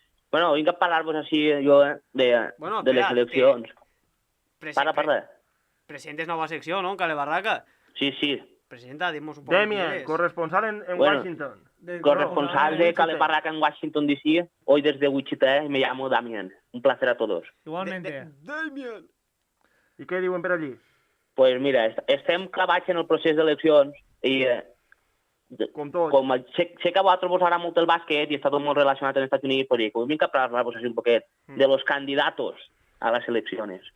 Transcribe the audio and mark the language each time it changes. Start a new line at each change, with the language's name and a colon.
Catalan: Bueno, vinc a parlar-vos així jo de les eleccions. Parla. Presentes nova secció, ¿no? En Cale Barraca. Sí.
Spanish: Presenta, dimos un poco. Demian, corresponsal en Washington. Corresponsal de Cale Barraca en Washington, D.C. Hoy desde Wichita me llamo Damián. Un placer a todos. Igualmente. Damian.
Catalan: I què diuen per allí? Pues mira, estem clavats en el procés d'eleccions i com sé que a vosaltres vos agrada molt el bàsquet i està tot molt relacionat amb els Estats Units, pues dic, vinc a parlar-vos així un poquet de
Spanish: los candidatos
Catalan: a les eleccions.